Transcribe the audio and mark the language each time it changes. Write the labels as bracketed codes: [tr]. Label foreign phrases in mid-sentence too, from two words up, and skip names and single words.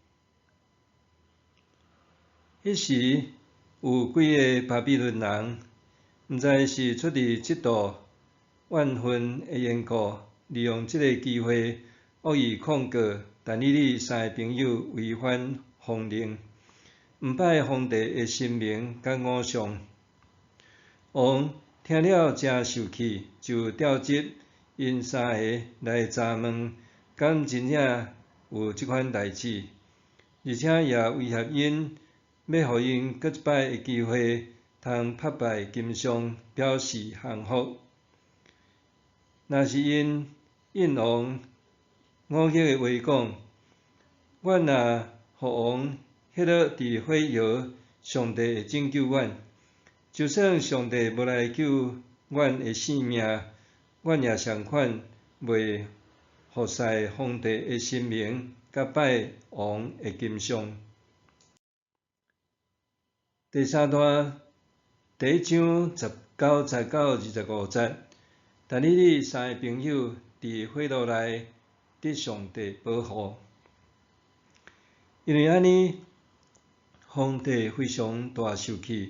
[nan] 迄时有几个巴比伦人，毋知是出于嫉妒， 怨恨的缘故，利用这个机会恶意控告但以理三个朋友违反皇令，毋拜皇帝的神明甲偶像。王听了真受气，就调集因三个来查问，敢真正有即款代志，而且也威胁因，要予因搁一摆的机会，通拍败金相，表示降服。若是因应王忤逆的话讲，阮若互王迄落伫火窑，上帝会拯救阮。就算上帝无来救阮的性命，阮也相款袂服侍皇帝的神明，甲拜王的金像。第三段第1章19节到25节，但以理三个朋友伫火炉内得上帝保护，因为安尼，皇帝非常大受气。